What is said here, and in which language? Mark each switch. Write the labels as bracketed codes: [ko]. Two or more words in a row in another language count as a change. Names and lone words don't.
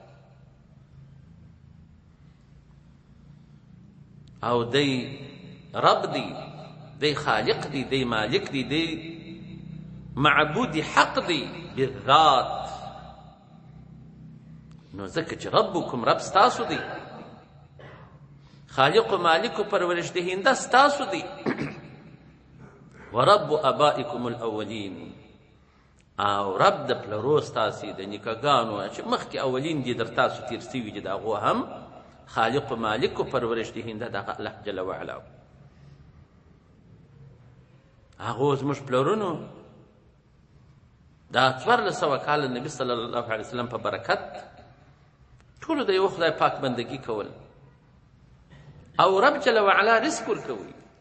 [ps] او دی رب دی، دی خالق دی، دی مالک دی، دی معبود حق دی بالذات. نو ځکه چې ربکم رب ستاسو دی، خالق و مالک و [fa] پرورش دهنده [ps] ستاسو دی. [ar] و رب ابائکم الاولین، [ps] او رب د پلرو ستاسې د نیکهګانو چې مخکې اولین دي در تاسو تیر سوي دي، د هغو هم خالق و مالک و [fa] پرورش دهنده [ps] دغه الله [ar] جل وعلا. [ps] هغو زموږ پلرونو دا 1400 کاله نبي [ar] صلی الله علیه وسلم [ps] په برکت ټولو د یو خدای پاک بندگی کول، او رب [ar] جل وعلا [ps] رزق ورکوي.